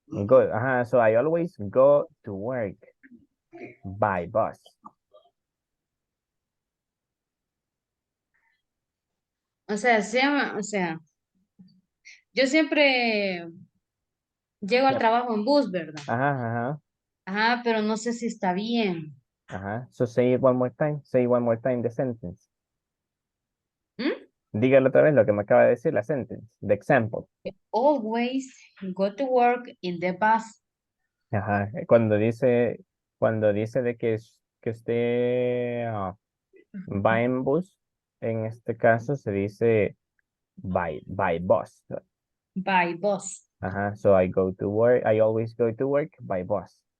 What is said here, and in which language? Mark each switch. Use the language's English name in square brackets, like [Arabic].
[English] Go, so I always go to work by bus. [Spanish] O sea, yo siempre llego al trabajo en bus, ¿verdad? Ajá, pero no sé si está bien. [English] So say it one more time. Say one more time the sentence. [Spanish] Dígalo otra vez lo que me acaba de decir, la [English] sentence, the example. Always go to work in the bus. [Spanish] Cuando dice de que usted va en bus, en este caso se dice [English] by bus. By bus. So I go to work, I always go to work by bus.